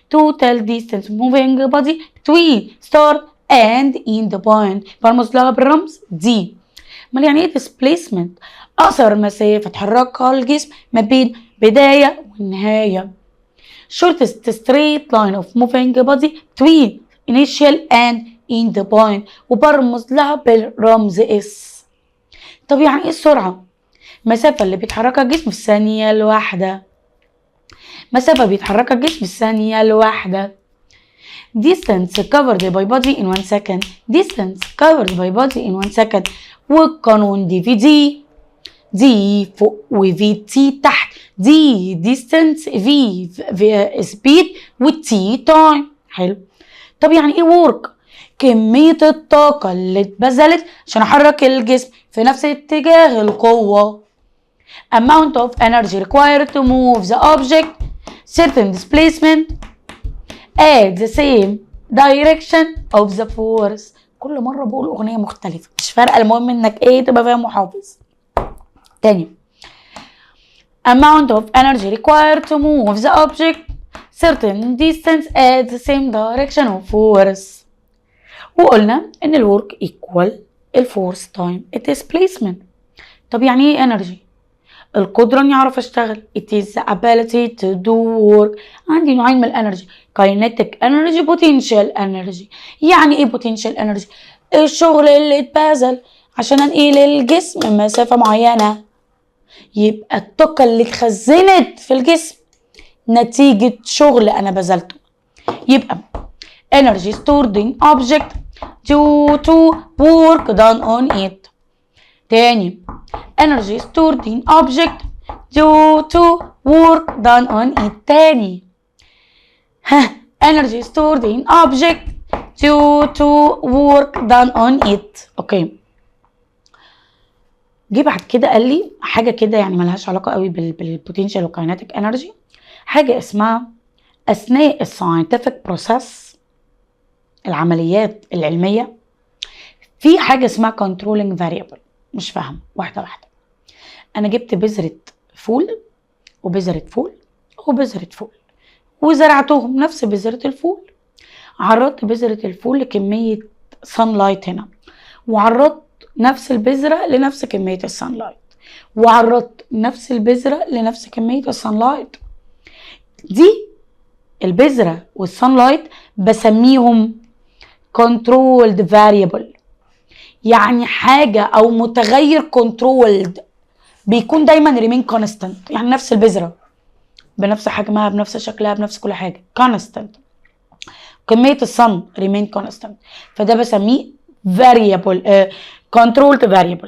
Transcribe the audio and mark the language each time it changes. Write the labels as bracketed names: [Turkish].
[English] total distance moving body between start and end point [Arabic] برمز لها بالرمز دي. امال يعني ايه displacement؟ أقصر مسافة تحركها الجسم ما بين بداية والنهاية. [English] shortest straight line of moving body between initial and end point [Arabic] وبرمز لها بالرمز [English] S. [Arabic] طب يعني ايه السرعة؟ مسافة اللي بيتحركها الجسم في الثانية الواحدة. مسافة بيتحركها الجسم في الثانية الواحدة. [English] distance covered by body in 1 second. distance covered by body in 1 second. [Arabic] والقانون دي في دي فوق وفي تي تحت. دي distance في speed والتي time. حلو. طب يعني ايه work؟ كمية الطاقة اللي اتبذلت عشان احرك الجسم في نفس اتجاه القوة. [English] amount of energy required to move the object certain displacement at the same direction of the force. [Arabic] كل مرة بقول أغنية مختلفة مش فارقة، المهم انك ايه تبقى فاهم وحافظ. [English] تاني amount of energy required to move the object certain distance at the same direction of force. [Arabic] وقلنا ان الورك equal الفورس تايم الديسبليسمنت. طب يعني ايه انرجي؟ القدرة اني اعرف اشتغل. [English] it is the ability to do work. [Arabic] عندي نوعين من الانرجي kinetic energy potential energy. يعني ايه potential energy؟ الشغل اللي اتبذل عشان انقل الجسم مسافة معينة. يبقى الطاقة اللي اتخزنت في الجسم نتيجة شغل انا بذلته. [English] يبقى energy stored in object due to work done on it. تاني energy stored in object due to work done on it. تاني energy stored in object due to work done on it. [Arabic] اوكي. جه بعد كده قال لي حاجه كده يعني ملهاش علاقه قوي بالبوتنشال وكايناتيك انرجي، حاجه اسمها اثناء الساينتفك بروسيس العمليات العلميه في حاجه اسمها كنترولينج فاريبل. مش فاهم واحده واحده. انا جبت بذره فول وبذره فول وبذره فول وزرعتهم نفس بذره الفول. عرضت بذره الفول لكميه سان لايت هنا، وعرضت نفس البذره لنفس كميه السان لايت، وعرضت نفس البذره لنفس كميه السان لايت. دي البذره والسان لايت بسميهم controlled variable، يعني حاجه او متغير controlled بيكون دايما [English] remain constant، [Arabic] يعني نفس البذره بنفس حجمها بنفس شكلها بنفس كل حاجه constant. كميه الصن [English] remain constant، [Arabic] فده بسميه variable controlled variable.